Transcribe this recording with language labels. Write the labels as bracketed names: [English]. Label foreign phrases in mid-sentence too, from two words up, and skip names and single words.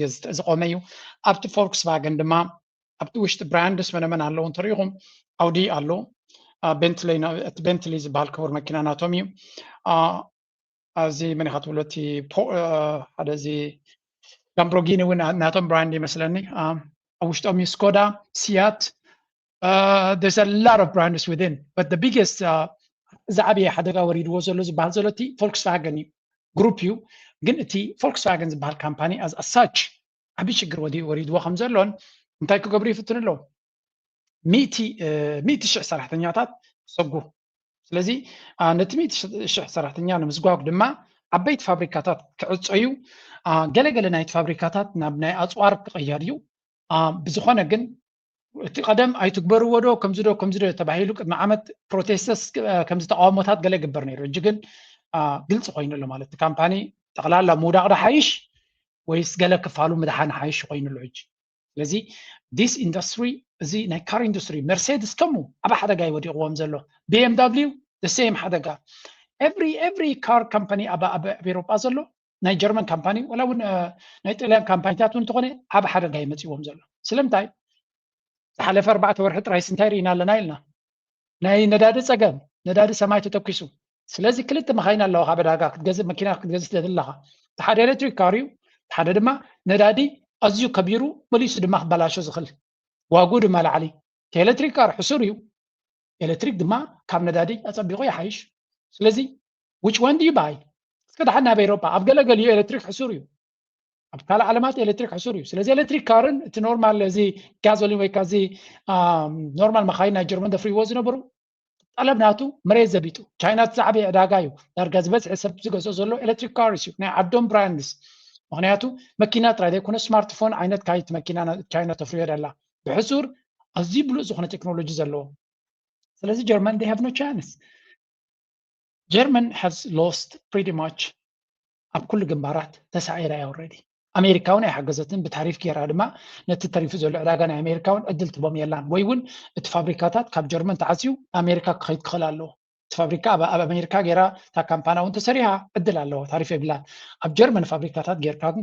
[Tigrinya] ዝቆመ እዩ ኣብቲ ፎልክስቫገን ድማ ኣብቲ ውሽጢ ብራንድስ መነመን ኣለዉ እንተሪኢኹም ኣውዲ ኣሎ ቤንትሊ ዝበሃል ክቡር መኪና ናቶም እዩ እዚ መን ኢኻ ትብሎ እቲ ሓደ እዚ ላምቦርጊኒ እውን ናቶም ብራንድ ይመስለኒ ኣብ ውሽጦም እዩ ስኮዳ ሲያት [English] there's a lot of brands within but the biggest [Tigrinya] ዝዓበየ ሓደጋ ወሪድዎ ዘሎ ዝበሃል ዘሎ እቲ ፎልክስቫገን እዩ ግሩፕ እዩ ግን እቲ ፎልክስቫገን ዝበሃል ካምፓኒ [English] as such [Tigrinya] ዓብዪ ሽግር ወሪድዎ ከም ዘሎን እንታይ ክገብሩ ይፍትን ኣለዉ 100,000 ሰራሕተኛታት ሰጉ ስለዚ ነቲ 100,000 ሰራሕተኛ ንምስጓግ ድማ ዓበይቲ ፋብሪካታት ክዕፀዩ ገለገለ ናይቲ ፋብሪካታት ናብ ናይ ኣፅዋር ክቕየር እዩ ብዝኾነ ግን እቲ ቀደም ኣይትግበርዎ ዶ ከምዚ ዶ ተባሂሉ ቅድሚ ዓመት ፕሮቴስተስ ከምዚ ተቃውሞታት ገለ ይግበር ነይሩ እጂ ግን ግልፂ ኮይኑ ኣሎ ማለት እቲ ካምፓኒ ጠቕላላ ምውዳቕ ዶ ሓይሽ ወይስ ገለ ክፋሉ ምድሓን ሓይሽ ኮይኑሉ ሕጂ ስለዚ [English] this industry [Tigrinya] እዚ ናይ [English] car industry [Tigrinya] መርሴድስ ከምኡ ኣብ ሓደጋ ይወዲቕዎም ዘሎ BMW [English] the same [Tigrinya] ሓደጋ [English] every car company [Tigrinya] ኣብ ኤውሮጳ ዘሎ ናይ ጀርመን ካምፓኒ ወላ እውን ናይ ጣልያን ካምፓኒታት እውን ተኾነ ኣብ ሓደጋ ይመጽዎም ዘሎ ስለምንታይ ዝሓለፈ 4 ወርሒ ጥራይ ስንታይ ርኢና ኣለና ኢልና ናይ ነዳዲ ፀገም ነዳዲ ሰማይ ተተኪሱ ስለዚ ክልተ መኻይን ኣለዋ ካብ ዕዳጋ ክትገዝእ መኪና ክትገዝእ ትደለኻ ሓደ [English] electric car [Tigrinya] እዩ ሓደ ድማ ነዳዲ ኣዝዩ ከቢሩ መሊሱ ድማ ክበላሾ ዝኽእል ዋጉ ድማ ላዕሊ [English] electric car [Tigrinya] ሕሱር እዩ ኤሌክትሪክ ድማ ካብ ነዳዲ ኣፀቢቑ ይሓይሽ ስለዚ which [English] one do you buy [Tigrinya] እስከ ናብ ኤውሮጳ ኣብ ገለገሊኡ ኤሌክትሪክ ሕሱር እዩ ኣብ ካልእ ዓለማት ኤሌክትሪክ ሕሱር እዩ ስለዚ ኤሌክትሪክ ካርን እቲ ኖርማል እዚ ጋዞሊን ወይ ካዚ ኖርማል መኻይን ናይ ጀርመን ደፍርይዎ ዝነበሩ ጠለብ ናቱ መሬት ዘቢጡ ቻይና ዝዓበየ ዕዳጋ እዩ ዳርጋ ዝበዝሐ ሰብ ዝገዝኦ ዘሎ ኤሌክትሪክ ካርስ እዩ ናይ ዓዶም ብራንድስ ምክንያቱ መኪና ጥራይ ዘይኮነ ስማርትፎን ዓይነት ካይት መኪና ቻይና ተፍርዮ ደላ ብሕሱር ኣዝዩ ብሉፅ ዝኾነ ቴክኖሎጂ ዘለዎ ስለዚ ጀርመን [English] they have no chance German has lost pretty much [Tigrinya] ኣብ ኩሉ ግንባራት ተሳዒራ already ኣሜሪካውን ኣይሓገዘትን ብታሪፍ ጌራ ድማ ነቲ ተሪፉ ዘሎ ዕዳጋ ናይ ኣሜሪካውን ዕድል ትቦም የላን ወይ እውን እቲ ፋብሪካታት ካብ ጀርመን ተዓፅዩ ኣሜሪካ ክኸይድ ክኽእል ኣለዎ እቲ ፋብሪካ ኣብ ኣሜሪካ ጌራ እታ ካምፓና እውን ተሰሪሓ ዕድል ኣለዎ ታሪፍ የብላን ኣብ ጀርመን ፋብሪካታት ጌርካ ግን